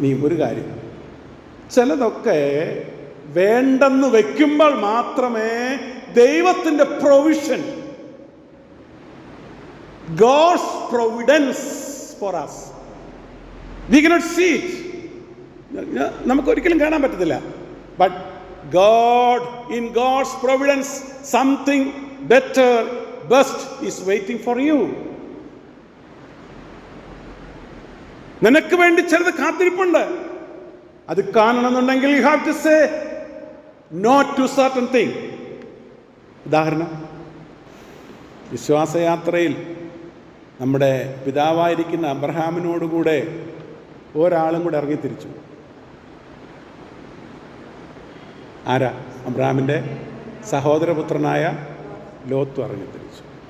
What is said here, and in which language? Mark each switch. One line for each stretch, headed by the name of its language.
Malayalam: ഇനിയും ഒരു കാര്യം, ചിലതൊക്കെ വേണ്ടെന്ന് വയ്ക്കുമ്പോൾ മാത്രമേ ദൈവത്തിൻ്റെ provision,
English: God's providence for us, we cannot see it.
Malayalam: നമുക്കൊരിക്കലും കാണാൻ പറ്റത്തില്ല.
English: But God, in God's providence, something better, best is waiting for you.
Malayalam: നിനക്ക് വേണ്ടി ചിലത് കാത്തിരിപ്പുണ്ട്. അത് കാണണമെന്നുണ്ടെങ്കിൽ
English: you have to say no to certain thing.
Malayalam: ഉദാഹരണം, വിശ്വാസയാത്രയിൽ നമ്മുടെ പിതാവായിരിക്കുന്ന അബ്രഹാമിനോടുകൂടെ ഒരാളും കൂടെ ഇറങ്ങിത്തിരിച്ചു. ആരാ? അബ്രഹാമിൻ്റെ സഹോദരപുത്രനായ ലോത്തും ഇറങ്ങി തിരിച്ചു.